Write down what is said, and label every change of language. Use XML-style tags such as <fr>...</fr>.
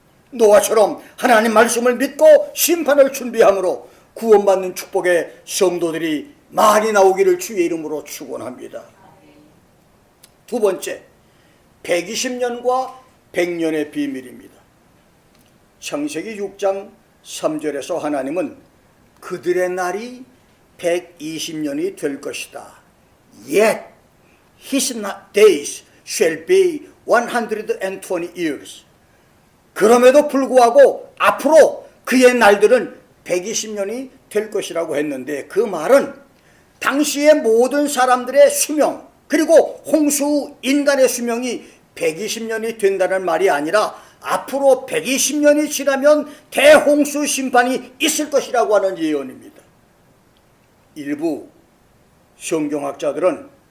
<ko>노아처럼 하나님 말씀을 믿고 심판을 준비함으로 구원받는 축복의 성도들이 많이 나오기를 주의 이름으로 축원합니다. 두 번째, 120년과 100년의 비밀입니다. 창세기 6장 3절에서 하나님은 그들의 날이 120년이 될 것이다.</ko> <en>Yet his days shall be 120 years.</en> <ko>그럼에도 불구하고 앞으로 그의 날들은 120년이 될 것이라고 했는데 그 말은 당시의 모든 사람들의 수명, 그리고 홍수 인간의 수명이 120년이 된다는 말이 아니라 앞으로 120년이 지나면 대홍수 심판이 있을 것이라고 하는 예언입니다. 일부 성경학자들은</ko>